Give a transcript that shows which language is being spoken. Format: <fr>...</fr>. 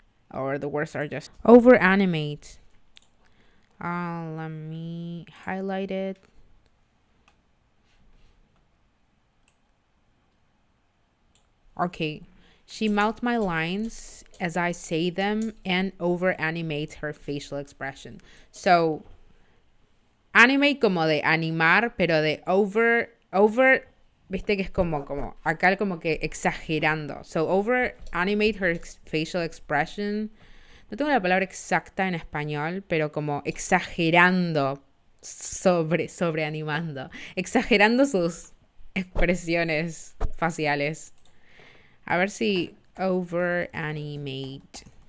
<en>Or the words are just over animate. Let me highlight it. Okay. She mouths my lines as I say them and over animates her facial expression.</en> <es>So, animate como de animar, pero de over, viste que es como acá como que exagerando.</es> <en>So, over animate her facial expression.</en> <es>No tengo la palabra exacta en español, pero como exagerando, sobre animando. Exagerando sus expresiones faciales. A ver si over animate.</es>